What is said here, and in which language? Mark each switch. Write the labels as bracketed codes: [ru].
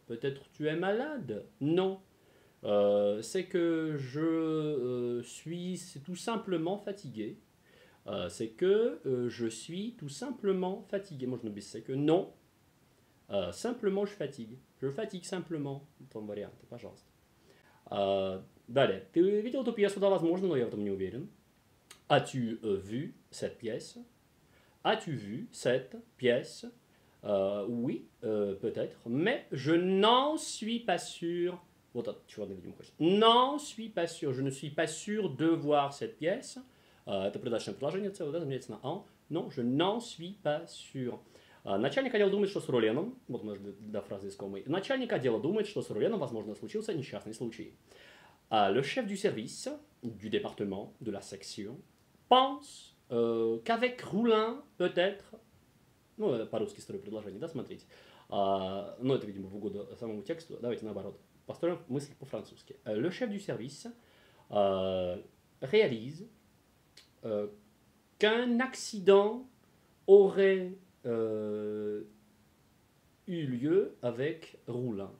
[fr] Peut-être tu es malade? Non. C'est que je suis tout simplement fatigué. C'est que je suis tout simplement fatigué. [ru] Можно без [fr] c'est que non. Simplement je fatigue. Je fatigue simplement. [ru] Там варианты, пожалуйста. Далее. Ты видел эту пьесу? Да, возможно, но я в этом не уверен. [fr] As-tu vu cette pièce? As-tu vu cette pièce? Oui, peut-être, mais je n'en suis pas sûr. [ru] Вот чего она, видимо, хочет. [fr] N'en suis pas sûr. Je ne suis pas sûr de voir cette pièce. [ru] Это придаточное предложение целое, да, заменяется на en. [fr] Non, je n'en suis pas sûr. [ru] Начальник отдела думает, что с Руленом, вот может быть, до фразы искомой. Начальник отдела думает, что с Руленом, возможно, случился несчастный случай. [fr] Le chef du service, du département, de la section, pense qu'avec Roulin, peut-être... [ru] Ну, по-русски строю предложение, да, смотрите. Но это, видимо, в угоду самому тексту. Давайте наоборот. Построим мысль по-французски. [fr] Le chef du service réalise qu'un accident aurait eu lieu avec Roulin.